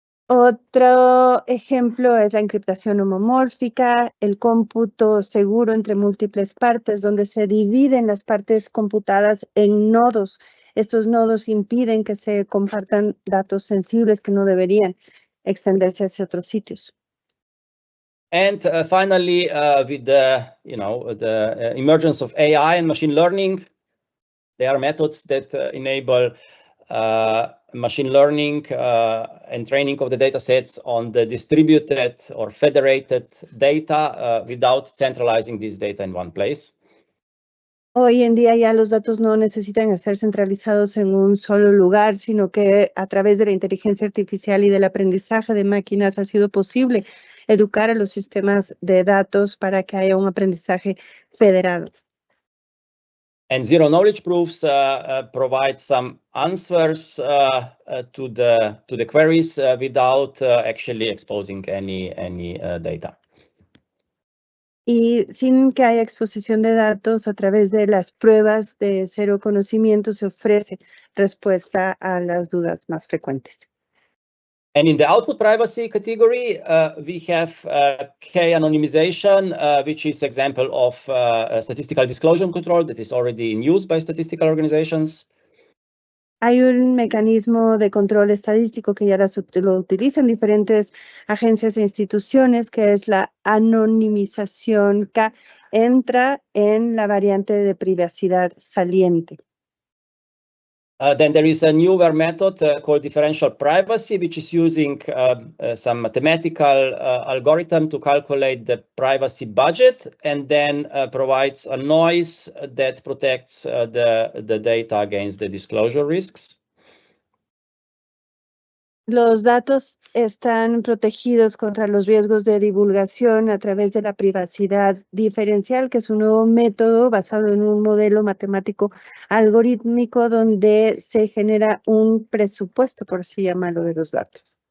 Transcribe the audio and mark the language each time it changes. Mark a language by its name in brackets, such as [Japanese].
[Spanish] Otro ejemplo es la encriptación homomórfica, el cómputo seguro entre múltiples partes, donde se dividen las partes computadas en nodos. Estos nodos impiden que se compartan datos sensibles que no deberían extenderse hacia otros sitios. [English] And finally, with the emergence of AI and machine learning, there are methods that enable machine learning and training of the data sets on the distributed or federated data without centralizing this data in one place. [Spanish] Hoy en día ya los datos no necesitan ser centralizados en un solo lugar, sino que a través de la inteligencia artificial y del aprendizaje de máquinas ha sido posible educar a los sistemas de datos para que haya un aprendizaje federado. [English] And zero knowledge proofs provide some answers to the queries without actually exposing any data. [Spanish] Y sin que haya exposición de datos, a través de las pruebas de cero conocimiento se ofrece respuesta a las dudas más frecuentes. [English] And in the output privacy category, we have key anonymization, which is example of statistical disclosure control that is already in use by statistical organizations. [Spanish] Hay un mecanismo de control estadístico que ya lo utilizan diferentes agencias e instituciones, que es la anonimización, que entra en la variante de privacidad saliente. [English] Then there is a newer method called differential privacy, which is using some mathematical algorithm to calculate the privacy budget and then provides a noise that protects the data against the disclosure risks. [Spanish] Los datos están protegidos contra los riesgos de divulgación a través de la privacidad diferencial, que es un nuevo método basado en un modelo matemático algorítmico donde se genera un presupuesto, por así llamarlo, de los datos.